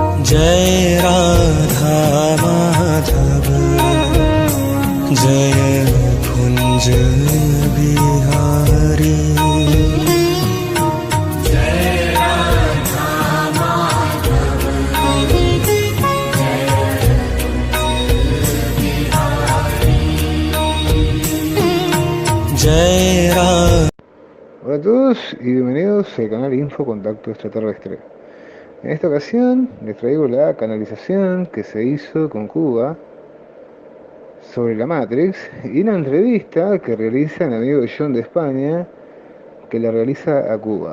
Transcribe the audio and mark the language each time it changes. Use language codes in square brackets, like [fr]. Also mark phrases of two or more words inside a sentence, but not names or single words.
[hi] जय राधा माधव जय कुंज बिहारी। जय राम। [es] Hola a todos y bienvenidos al canal Info Contacto Extraterrestre. En esta ocasión les traigo la canalización que se hizo con Cuba sobre la Matrix y una entrevista que realiza el amigo John de España, que la realiza a Cuba.